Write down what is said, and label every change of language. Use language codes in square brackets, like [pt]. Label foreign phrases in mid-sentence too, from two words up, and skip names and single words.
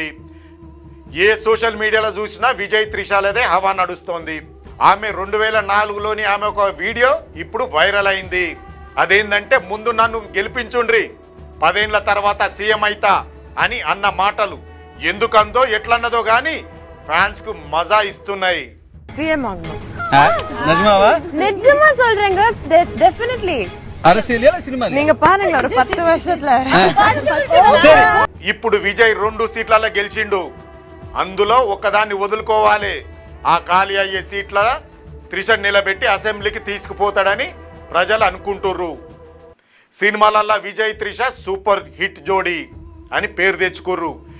[te] ఏ సోషల్ మీడియాలో చూసినా విజయ్ త్రిషలదే హవా నడుస్తోంది. ఆమె 2004లోని ఆమె ఒక వీడియో ఇప్పుడు వైరల్ అయింది. అదేంటంటే, ముందు నన్ను గెలిపించుండ్రి, 10 ఏళ్ల తర్వాత సీఎం అయితా అని అన్న మాటలు ఎందుకందో ఎట్లన్నదో గానీ ఫ్యాన్స్ కు మజా ఇస్తున్నాయి. [ta] சிஎம் ஆகணும். நிஜமாவா? நிஜமா சொல்றேங்க, டெஃபினெட்லி. அரசியல் சினிமா நீங்க பாருங்க ஒரு 10 வருஷத்துல. [te] సరే, ఇప్పుడు విజయ్ 2 సీట్లలో గెలిచిండు. అందులో ఒకదాన్ని వదులుకోవాలి. ఆ ఖాళీ అయ్యే సీట్ల త్రిష నిలబెట్టి అసెంబ్లీకి తీసుకుపోతాడని ప్రజలు అనుకుంటుర్రు. సినిమాలల్లో విజయ్ త్రిష [en] super hit [te] జోడీ అని పేరు తెచ్చుకుర్రు.